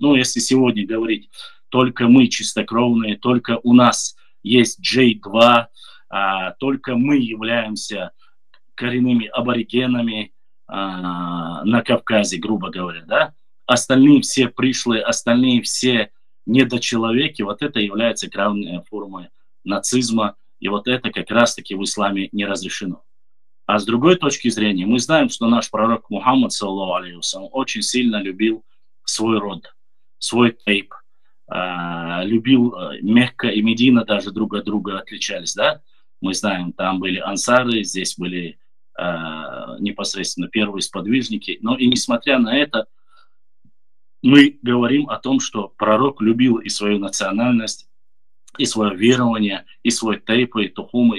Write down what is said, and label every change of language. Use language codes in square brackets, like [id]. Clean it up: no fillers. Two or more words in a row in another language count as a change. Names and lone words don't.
[ru] Ну, если сегодня говорить, только мы чистокровные, только у нас есть J2, только мы являемся коренными аборигенами на Кавказе, грубо говоря, да? Остальные все пришлые, остальные все недочеловеки, вот это является главной формой нацизма, и вот это как раз-таки в исламе не разрешено. А с другой точки зрения, мы знаем, что наш пророк Мухаммад, [ar] صلى الله عليه وسلم, [ru] очень сильно любил свой род, свой тейп, любил Мекка и Медина даже друг от друга отличались, да? Мы знаем, там были ансары, здесь были непосредственно первые сподвижники. Но и несмотря на это, мы говорим о том, что пророк любил и свою национальность, и свое верование, и свой тейп, и тухумы.